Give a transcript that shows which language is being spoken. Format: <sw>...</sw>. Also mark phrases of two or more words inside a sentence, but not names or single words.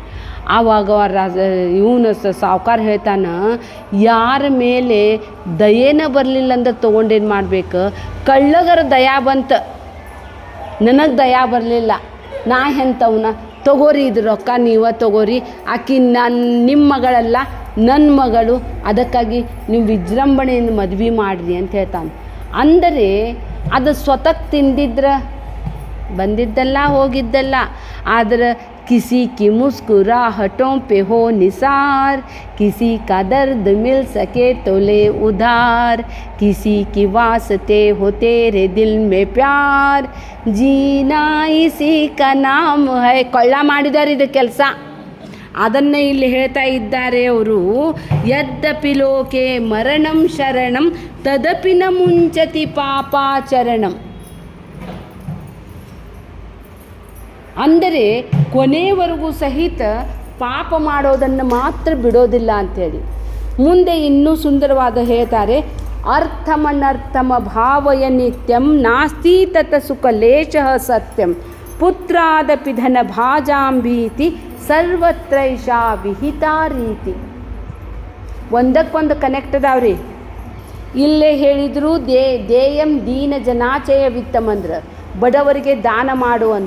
<kn>ಆವಾಗ ಇವನು ಸಾವ್ಕಾರ ಹೇಳ್ತಾನೆ, ಯಾರ ಮೇಲೆ ದಯೇನ ಬರಲಿಲ್ಲ ಅಂದ್ರೆ ತೊಗೊಂಡೇನು ಮಾಡ್ಬೇಕು, ಕಳ್ಳಗರ ದಯಾ ಬಂತ, ನನಗೆ ದಯಾ ಬರಲಿಲ್ಲ, ನಾ ಎಂಥವನ, ತಗೋರಿ ಇದು ರೊಕ್ಕ ನೀವ ತಗೋರಿ, ಆಕಿ ನಿಮ್ಮ ಮಗಳಲ್ಲ ನನ್ನ ಮಗಳು, ಅದಕ್ಕಾಗಿ ನೀವು ವಿಜೃಂಭಣೆಯಿಂದ ಮದುವೆ ಮಾಡಿರಿ ಅಂತ ಹೇಳ್ತಾನೆ. ಅಂದರೆ ಅದು ಸ್ವತಃ ತಿಂದಿದ್ರೆ ಬಂದಿದ್ದಲ್ಲ ಹೋಗಿದ್ದಲ್ಲ, ಆದರೆ</kn> <hi>किसी की मुस्कुराहटों पे हो निसार, किसी का दर्द मिल सके तो ले उधार, किसी की वास्ते हो तेरे दिल में प्यार, जीना इसी का नाम है.</hi> <kn>ಕೊಳ್ಳ ಮಾಡಿದ್ದಾರೆ ಇದು ಕೆಲಸ, ಅದನ್ನೇ ಇಲ್ಲಿ ಹೇಳ್ತಾ ಇದ್ದಾರೆ ಅವರು.</kn> <sa>ಯದ್ಯಪಿ ಲೋಕೆ ಮರಣಂ ಶರಣಂ ತದಪಿ ನ ಮುಂಚತಿ ಪಾಪಾಚರಣಂ.</sa> <kn>ಅಂದರೆ ಕೊನೆಯವರೆಗೂ ಸಹಿತ ಪಾಪ ಮಾಡೋದನ್ನು ಮಾತ್ರ ಬಿಡೋದಿಲ್ಲ ಅಂಥೇಳಿ. ಮುಂದೆ ಇನ್ನೂ ಸುಂದರವಾದ ಹೇಳ್ತಾರೆ,</kn> <sa>ಅರ್ಥಮನರ್ಥಮ ಭಾವಯ ನಿತ್ಯಂ ನಾಸ್ತಿ ತತ ಸುಖ ಲೇಶಃ ಸತ್ಯಂ, ಪುತ್ರಾದಪಿ ಧನ ಭಾಜಾಂಬೀತಿ ಸರ್ವತ್ರೈಷಾ ವಿಹಿತಾ ರೀತಿ.</sa> <kn>ಒಂದಕ್ಕೊಂದು ಕನೆಕ್ಟ್ ಅದಾವ್ರಿ. ಇಲ್ಲೇ ಹೇಳಿದ್ರು</kn> <sa>ದೇಯಂ ದೀನ ಜನಾಚಯ ವಿತ್ತಮಂದ್ರ,</sa> <kn>ಬಡವರಿಗೆ ದಾನ ಮಾಡು ಅಂದ.</kn>